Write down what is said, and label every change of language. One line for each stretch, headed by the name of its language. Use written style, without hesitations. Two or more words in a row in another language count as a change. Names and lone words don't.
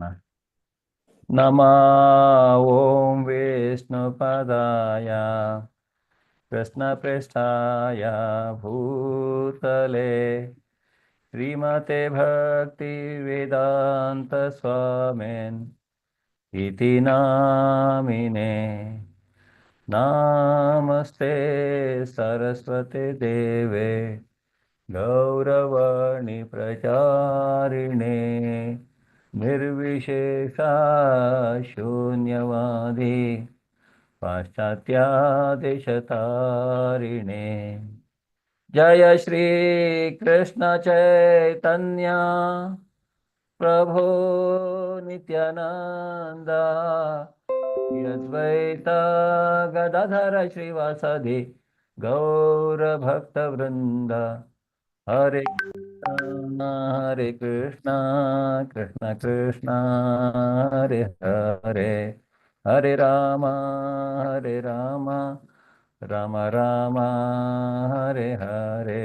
Sanskrit: ನಮ ಓಂ ವಿಷ್ಣುಪದಾಯ ಕೃಷ್ಣ ಪ್ರೇಷ್ಠಾಯ ಭೂತಲೆ ಶ್ರೀಮತೆ ಭಕ್ತಿ ವೇದಾಂತ ಸ್ವಾಮಿನ್ ಇತಿ ನಾಮಿನೇ. ನಮಸ್ತೆ ಸರಸ್ವತಿ ದೇವೆ ಗೌರವಾಣಿ ಪ್ರಚಾರಿಣೆ ನಿರ್ವಿಶೇಷ ಶೂನ್ಯವಾದಿ ಪಾಶ್ಚಾತ್ಯಾದೇಶತಾರಿಣೆ. ಜಯ ಶ್ರೀ ಕೃಷ್ಣ ಚೈತನ್ಯ ಪ್ರಭೋ ನಿತ್ಯಾನಂದ ಅದ್ವೈತ ಗದಾಧರ ಶ್ರೀವಾಸದಿ ಗೌರಭಕ್ತವೃಂದ. ಹರೇ ಕೃಷ್ಣ ಹರೇ ಕೃಷ್ಣ ಕೃಷ್ಣ ಕೃಷ್ಣ ಹರೇ ಹರೇ ಹರೇ ರಾಮ ರಾಮ ರಾಮ ಹರೇ ಹರೇ.